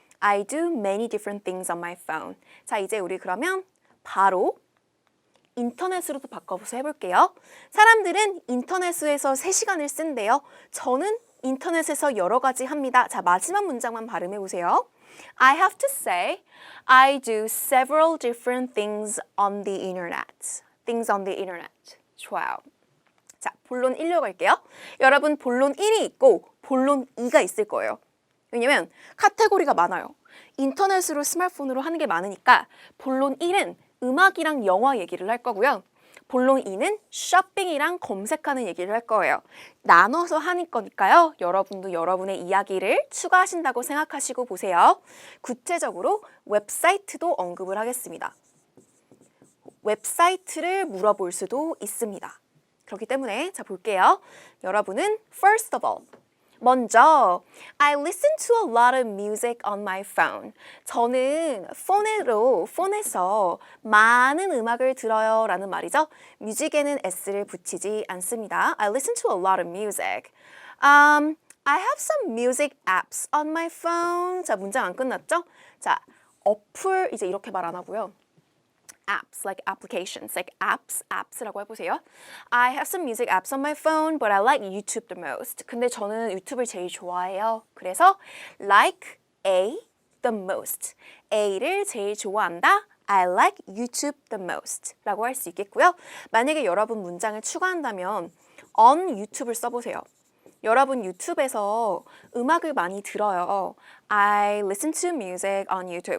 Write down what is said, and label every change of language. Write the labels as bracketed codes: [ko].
[en] I do many different things on my phone. [ko] 자, 이제 우리 그러면 바로 인터넷으로도 바꿔서 해볼게요. 사람들은 인터넷에서 3시간을 쓴대요. 저는 인터넷에서 여러 가지 합니다. 자, 마지막 문장만 발음해 보세요. [en] I have to say, I do several different things on the internet. Things on the internet. [ko] 좋아요. 자, 본론 1로 갈게요. 여러분, 본론 1이 있고 본론 2가 있을 거예요. 왜냐면 카테고리가 많아요. 인터넷으로 스마트폰으로 하는 게 많으니까 본론 1은 음악이랑 영화 얘기를 할 거고요. 본론 2는 쇼핑이랑 검색하는 얘기를 할 거예요. 나눠서 하는 거니까요. 여러분도 여러분의 이야기를 추가하신다고 생각하시고 보세요. 구체적으로 웹사이트도 언급을 하겠습니다. 웹사이트를 물어볼 수도 있습니다. 그렇기 때문에 자 볼게요. 여러분은 [en] first of all [ko] 먼저 [en] I listen to a lot of music on my phone. [ko] 저는 폰에서 많은 음악을 들어요 라는 말이죠. 뮤직에는 s를 붙이지 않습니다. [en] I listen to a lot of music. I have some music apps on my phone. [ko] 자, 문장 안 끝났죠? 자, 어플 이제 이렇게 말 안 하고요. [en] apps, like applications, like apps [ko] 라고 해보세요. [en] I have some music apps on my phone, but I like YouTube the most. [ko] 근데 저는 유튜브를 제일 좋아해요. 그래서 like A the most. A를 제일 좋아한다. [en] I like YouTube the most [ko] 라고 할 수 있겠고요. 만약에 여러분 문장을 추가한다면 on YouTube를 써보세요. 여러분 유튜브에서 음악을 많이 들어요. [en] I listen to music on YouTube.